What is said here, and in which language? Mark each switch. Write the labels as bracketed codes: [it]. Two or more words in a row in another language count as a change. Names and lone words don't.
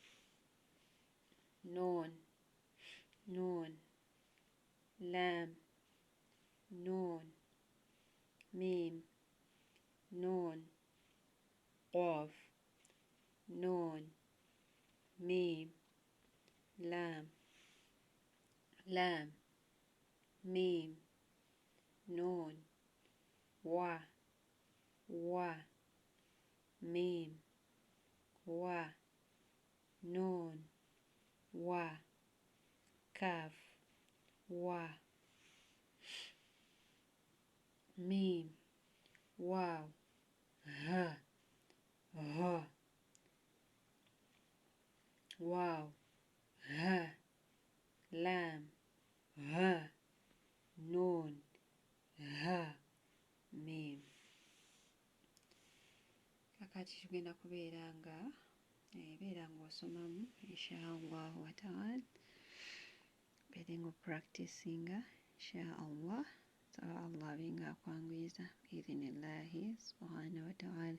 [ar] نون لام نون ميم نون قاف نون ميم لام ميم نون وا ميم نون كاف وا ميم واو, ها واو ها لام ها نون ها, mim. [lg] Kakati tugenda kubeera nga osomamu [ar] إن شاء الله وتعالى, [lg] beere nga practicinga inshallah. So Allah abenga akwanguyiza [ar] بإذن الله سبحانه وتعالى.